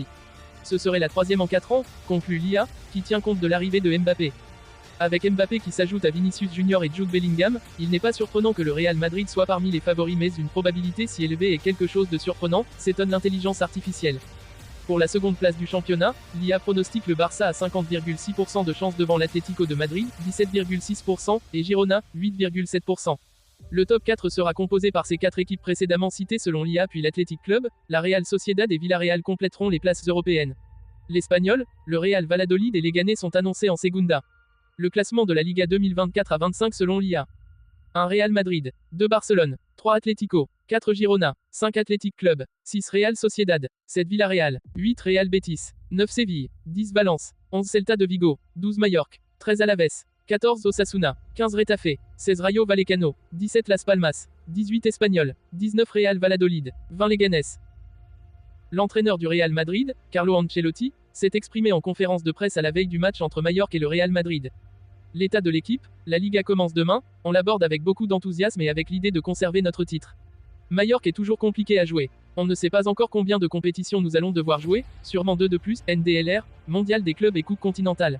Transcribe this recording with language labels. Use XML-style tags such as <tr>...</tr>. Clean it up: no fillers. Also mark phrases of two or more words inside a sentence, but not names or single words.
<fr>Ce serait la 3e en 4 ans, conclut l'IA, qui tient compte de l'arrivée de Mbappé. Avec Mbappé qui s'ajoute à Vinicius Junior et Jude Bellingham, il n'est pas surprenant que le Real Madrid soit parmi les favoris, mais une probabilité si élevée est quelque chose de surprenant, s'étonne l'intelligence artificielle. Pour la seconde place du championnat, l'IA pronostique le Barça à 50,6% de chance devant l'Atlético de Madrid, 17,6%, et Girona, 8,7%. Le top 4 sera composé par ces 4 équipes précédemment citées selon l'IA puis l'Athletic Club, la Real Sociedad et Villarreal compléteront les places européennes. L'Espagnol, le Real Valladolid et les Leganés sont annoncés en Segunda. Le classement de la Liga 2024 à 25 selon l'IA. 1 Real Madrid, 2 Barcelone, 3 Atlético, 4 Girona, 5 Athletic Club, 6 Real Sociedad, 7 Villarreal, 8 Real Betis, 9 Séville, 10 Valence, 11 Celta de Vigo, 12 Mallorca, 13 Alaves, 14 Osasuna, 15 Retafe, 16 Rayo Vallecano, 17 Las Palmas, 18 Espanyol, 19 Real Valladolid, 20 Leganés. L'entraîneur du Real Madrid, Carlo Ancelotti, s'est exprimé en conférence de presse à la veille du match entre Mallorca et le Real Madrid. L'état de l'équipe, la Liga commence demain, on l'aborde avec beaucoup d'enthousiasme et avec l'idée de conserver notre titre. Mallorca est toujours compliqué à jouer. On ne sait pas encore combien de compétitions nous allons devoir jouer, sûrement 2 de plus, NDLR, Mondial des clubs et Coupe continentale.</fr>